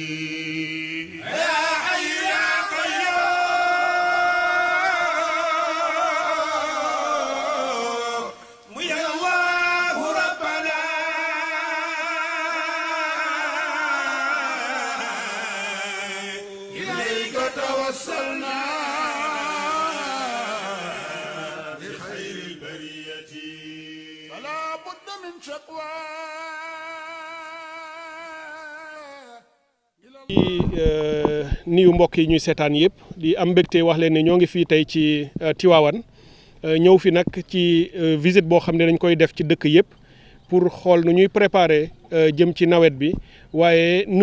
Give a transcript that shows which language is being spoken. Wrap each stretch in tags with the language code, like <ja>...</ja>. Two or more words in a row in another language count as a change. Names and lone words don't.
<ar>يا حي يا قيوم يا الله ربنا إليك توسلنا بخير البرية فلا بد من شكوى</ar> <wo>di nuyu mbokk yi ñuy seetaan yëpp di am mbégte wax leen ne ñoo ngi fii tey ci Tivaouane ñëw fi nag ci visite boo xam ne dañ koy def ci dëkk yëpp pour xool nu ñuy préparer jëm ci nawet bi waaye nu</wo>